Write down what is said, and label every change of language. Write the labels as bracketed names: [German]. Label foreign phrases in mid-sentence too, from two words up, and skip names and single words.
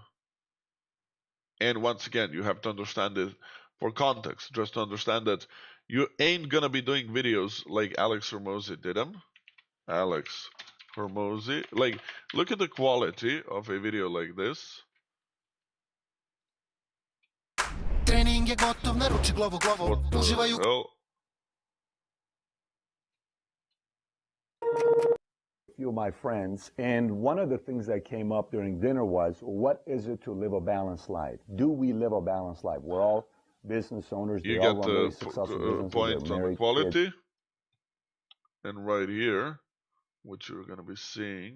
[English] And once again, you have to understand it for context, just to understand that you ain't gonna be doing videos like Alex Hormozi did them. Alex Hormozi. Like, look at the quality of a video like this. [Croatian] Trening je gotov, naruči glovo. Uživaju. [English] Few of my friends, and one of the things that came up during dinner was, what is it to live a balanced life? Do we live a balanced life? We're all business owners. You get the point on the quality, and right here, which you're gonna be seeing.